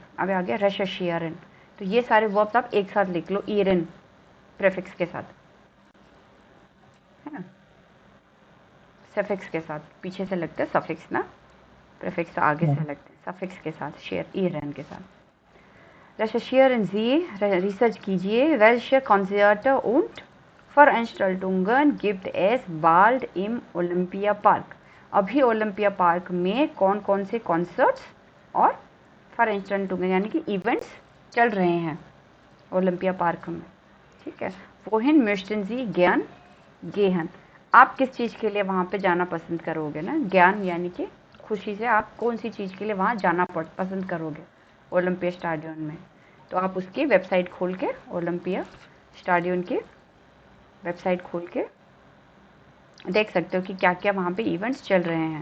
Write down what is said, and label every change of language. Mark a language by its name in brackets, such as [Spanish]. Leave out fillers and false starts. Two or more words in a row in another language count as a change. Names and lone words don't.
[Hindi] अब आ गया रेसर्शियरन, तो ये सारे वर्ब्स आप एक साथ लिख लो ईयरन प्रेफिक्स के साथ, है ना, सफिक्स के साथ, पीछे से लगता है सफिक्स ना, प्रेफिक्स आगे से लगते हैं सफिक्स के साथ, शेयर ईयरन के साथ। [German] Recherchieren Sie, [Hindi] रिसर्च कीजिए, [German] welche Konzerte und Veranstaltungen gibt es bald im Olympiapark? [Hindi] अभी ओलंपिया पार्क में कौन कौन से कॉन्सर्ट्स और Veranstaltungen यानी कि इवेंट्स चल रहे हैं ओलंपिया पार्क में। ठीक है, [German] wohin möchten Sie gern gehen? [Hindi] आप किस चीज़ के लिए वहाँ पे जाना पसंद करोगे ना, ज्ञान यानी कि खुशी से आप कौन सी चीज़ के लिए वहाँ जाना पसंद करोगे ओलंपिया स्टेडियम में। तो आप उसकी वेबसाइट खोल के, ओलंपिया स्टेडियम की वेबसाइट खोल के देख सकते हो कि क्या क्या वहाँ पे इवेंट्स चल रहे हैं।